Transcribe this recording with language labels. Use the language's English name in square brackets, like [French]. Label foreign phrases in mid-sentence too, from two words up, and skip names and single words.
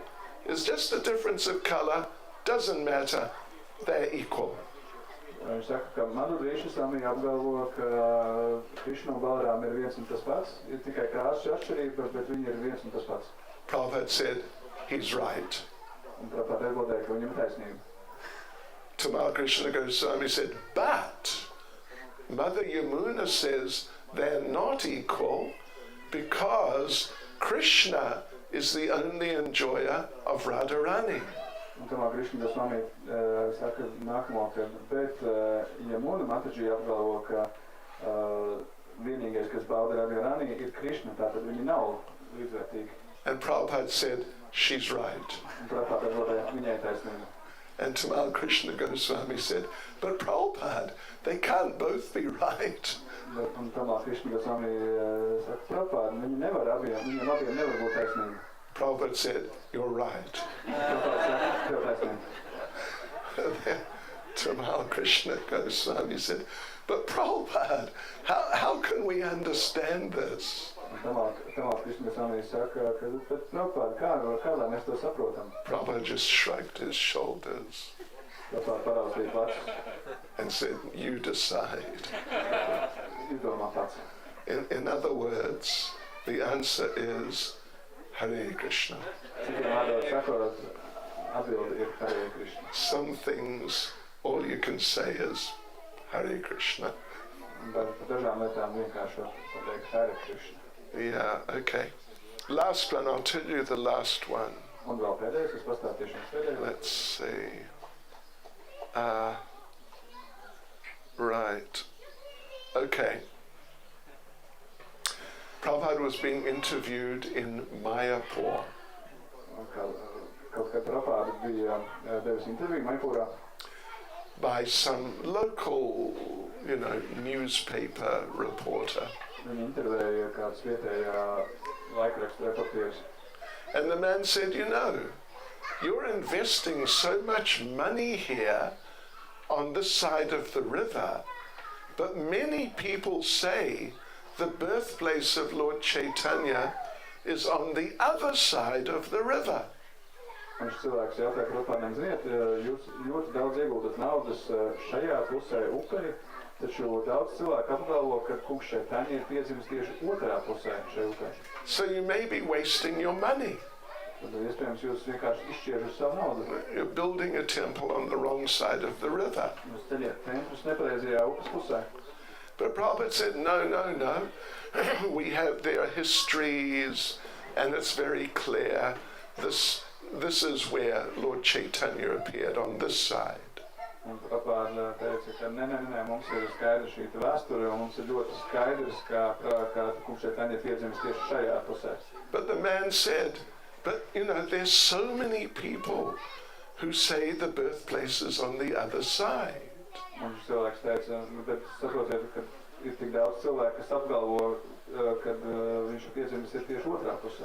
[English] It's just a difference of color, doesn't matter, they're equal. [Latvian] Viņš saka, ka Madhu Dvisa Swami apgalvo, ka Krishna un Balaram ir viens un tas pats, ir tikai krāsu atšķirība, bet viņi ir viens un tas pats. [English] Prabhupada said, he's right. [Latvian] Un Prabhupada atbildēja, ka viņam ir taisnība. [English] Tamal Krishna Goswami said, but Mother Yamuna says they're not equal because Krishna is the only enjoyer of Radharani. [Latvian] Un tomēr Krishna Goswami saka nākamo, ka bet Yamuna Mataji apgalvo, ka vienīgais, kas bauda Radharani, ir Krishna, tātad viņi nav līdzvērtīgi. [English] And Prabhupada said, she's right. [Latvian] Un Prabhupada atbildēja, viņai taisnība. [English] And Tamal Krishna Goswami said, but Prabhupada, they can't both be right. [Latvian] Un tomēr Krishna Goswami saka, Prabhupada, viņiem abiem nevar būt taisnība. [English] Prabhupada said, you're right. [Latvian] Prabhupada saka, tev taisnība. [English] Then Tamal Krishna Goswami said, but Prabhupada, how can we understand this? [Latvian] Tamā Krishna Goswami saka, ka bet Prabhupada, kā lai mēs to saprotam? [English] Prabhupada just shrugged his shoulders [Latvian] Prabhupada paraustīja pats. [English] and said, you decide. [Latvian] Izdomā pats. [English] In other words, the answer is Hare Krishna. [Latvian] Citiem vārdos sakot, atbilde ir Hare Krishna. [English] Some things, all you can say is Hare Krishna. [Latvian] Bet par dažām lietām vienkārši var pateikt Hare Krishna. [English] Yeah, okay. Last one, I'll tell you the last one. [Latvian] Un vēl pēdējais, es pastāstīšu jums pēdējo. [English] Let's see. Right. Okay. Prabhupada was being interviewed in Mayapur [Latvian] Kaut kad Prabhupada bija devis interviju Maipurā [English] by some local, newspaper reporter. [Latvian] Viņi intervēja kāds vietējā laikraksta reportieris. [English] And the man said, you're investing so much money here on this side of the river, but many people say the birthplace of Lord Chaitanya is on the other side of the river. [Latvian] Un šis cilvēks jautāja Prabhupādam, ziniet, jūs ļoti daudz ieguldat naudas šajā pusē upei, taču daudz cilvēku apgalvo, ka kungs Chaitanya ir piedzimis tieši otrā pusē šai upei. [English] So you may be wasting your money. [Latvian] Tad iespējams jūs vienkārši izšķiežat savu naudu. [English] You're building a temple on the wrong side of the river. [Latvian] Jūs ceļiet templus nepareizajā upes pusē. [English] But Prabhupada said, no. We have their histories, and it's very clear. This is where Lord Chaitanya appeared, on this side. [Latvian] Un Prabhupada teica, ka nē, mums ir skaidra šī vēsture, un mums ir ļoti skaidrs, ka kungs Chaitanya piedzimis tieši šajā pusē. [English] But the man said, but there's so many people who say the birthplace is on the other side. [Latvian] Un šis cilvēks teica, bet saprotiet, ka ir tik daudz cilvēku, kas apgalvo, kad viņš piedzimis ir tieši otrā pusē.